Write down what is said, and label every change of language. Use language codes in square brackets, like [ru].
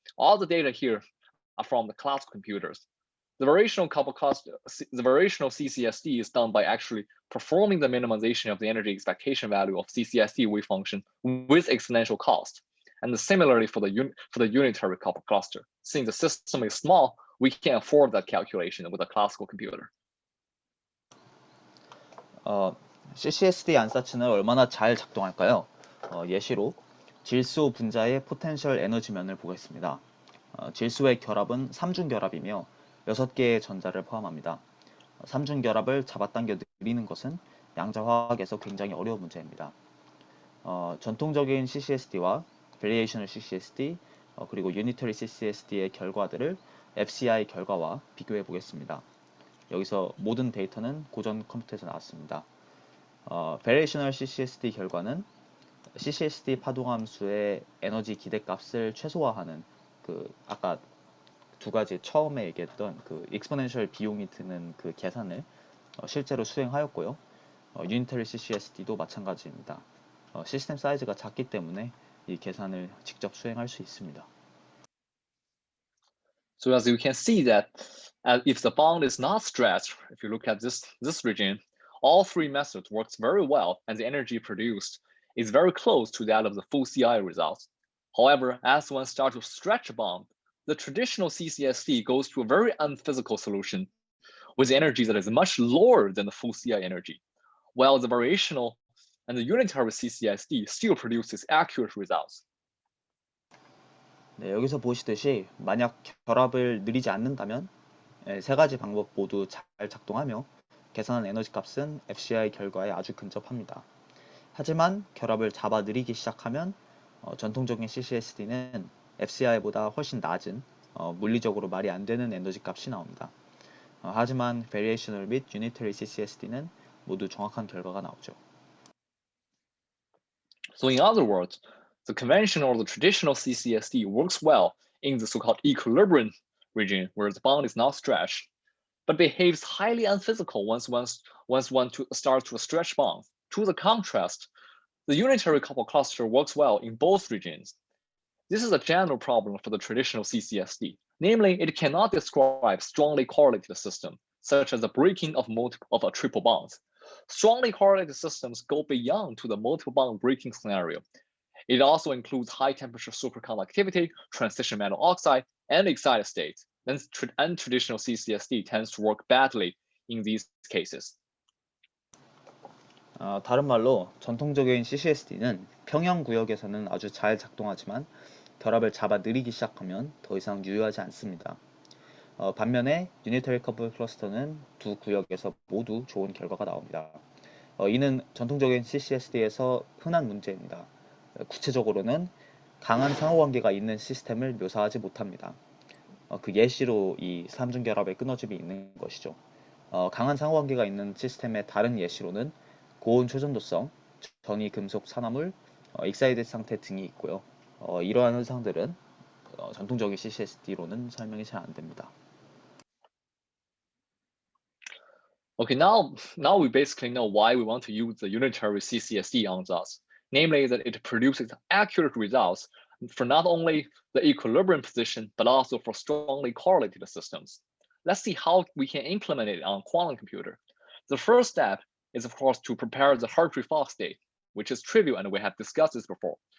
[en] All the data here are from the classical computers. The variational couple cluster, the variational CCSD is done by actually performing the minimization of the energy expectation value of CCSD wave function with exponential cost. And similarly for the unitary couple cluster, since the system is small, we can afford that calculation with a classical computer. [ko] CCSD 안사치는 얼마나 잘 작동할까요? 예시로 질소 분자의 포텐셜 에너지면을 보겠습니다. 질소의 결합은 3중 결합이며 6개의 전자를 포함합니다. 3중 결합을 잡아당겨 느리는 것은 양자화학에서 굉장히 어려운 문제입니다. 전통적인 CCSD와 Variational CCSD 그리고 Unitary CCSD의 결과들을 FCI 결과와 비교해 보겠습니다. 여기서 모든 데이터는 고전 컴퓨터에서 나왔습니다. Variational CCSD 결과는 CCSD 파동함수의 에너지 기대값을 최소화하는 아까 두 가지 처음에 얘기했던 그 익스포넨셜 비용이 드는 그 계산을 실제로 수행하였고요. 유니터리 CCSD도 마찬가지입니다. 시스템 사이즈가 작기 때문에 이 계산을 직접 수행할 수 있습니다. [en] So as you can see that if the bond is not stretched, if you look at this region, all three methods works very well and the energy produced is very close to that of the full CI results. However, as one starts to stretch a bond, the traditional CCSD goes to a very unphysical solution with energy that is much lower than the full CI energy, while the variational and the unitary CCSD still produces accurate results. [ko] 네, 여기서 보시듯이 만약 결합을 느리지 않는다면 세 가지 방법 모두 잘 작동하며 계산한 에너지 값은 FCI 결과에 아주 근접합니다. 하지만 결합을 잡아 느리기 시작하면 전통적인 CCSD는 FCI보다 훨씬 낮은 물리적으로 말이 안 되는 에너지 값이 나옵니다. 하지만 Variational 및 Unitary CCSD는 모두 정확한 결과가 나오죠. [en] So in other words, the conventional or the traditional CCSD works well in the so-called equilibrium region where the bond is not stretched, but behaves highly unphysical once one starts to stretch bonds. To the contrast, the unitary couple cluster works well in both regions. This is a general problem for the traditional CCSD. Namely, it cannot describe strongly correlated systems, such as the breaking of triple bonds. Strongly correlated systems go beyond to the multiple bond breaking scenario. It also includes high temperature superconductivity, transition metal oxide, and excited states. And traditional CCSD tends to work badly in these cases. [ko] 다른 말로 전통적인 CCSD는 평형 구역에서는 아주 잘 작동하지만 결합을 잡아 느리기 시작하면 더 이상 유효하지 않습니다. 반면에 유니터리 커플 클러스터는 두 구역에서 모두 좋은 결과가 나옵니다. 이는 전통적인 CCSD에서 흔한 문제입니다. 구체적으로는 강한 상호관계가 있는 시스템을 묘사하지 못합니다. 그 예시로 이 삼중 결합의 끊어짐이 있는 것이죠. 강한 상호관계가 있는 시스템의 다른 예시로는 고온 초전도성, 전이 금속 산화물, 익사이드 상태 등이 있고요. 이러한 현상들은 전통적인 CCSD로는 설명이 잘 안 됩니다. [en] Okay, now we basically know why we want to use the unitary CCSD on us. Namely, that it produces accurate results for not only the equilibrium position, but also for strongly correlated systems. let's see how we can implement it on quantum computer. The first step is, of course, to prepare the Hartree-Fock state, which is trivial and we have discussed this before.